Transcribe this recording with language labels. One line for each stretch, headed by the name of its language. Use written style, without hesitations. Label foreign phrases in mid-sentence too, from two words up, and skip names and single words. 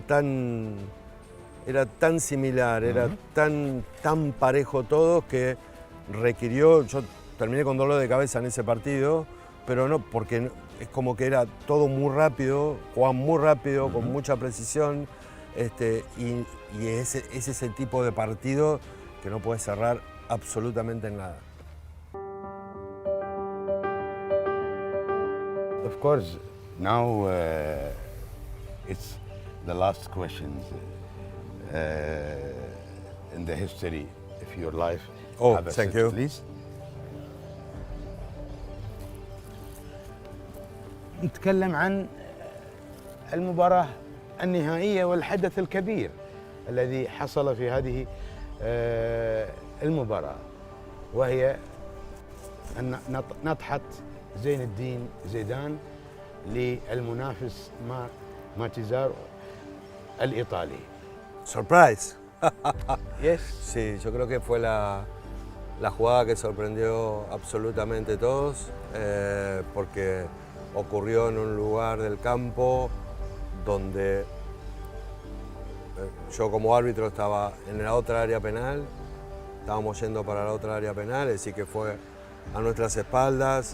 Spanish: tan similar, era tan parejo todo que requirió, yo terminé con dolor de cabeza en ese partido, pero no, porque es como que era todo muy rápido, jugaban muy rápido, con mucha precisión, y es ese tipo de partido que no puede cerrar absolutamente en nada.
English: Of course, now it's the last questions in the history of your life. Oh, Have a thank seat, you. Please.
Arabic: نتكلم عن المباراة النهائية والحدث الكبير الذي حصل في هذه المباراة، وهي نطحة زين الدين زيدان للمنافس ماتيزار الإيطالي.
English: Surprise. Yes.
Spanish: Sí, yo creo que fue la jugada que sorprendió absolutamente a todos, porque ocurrió en un lugar del campo donde yo como árbitro estaba en la otra área penal, estábamos yendo para la otra área penal, así que fue a nuestras espaldas.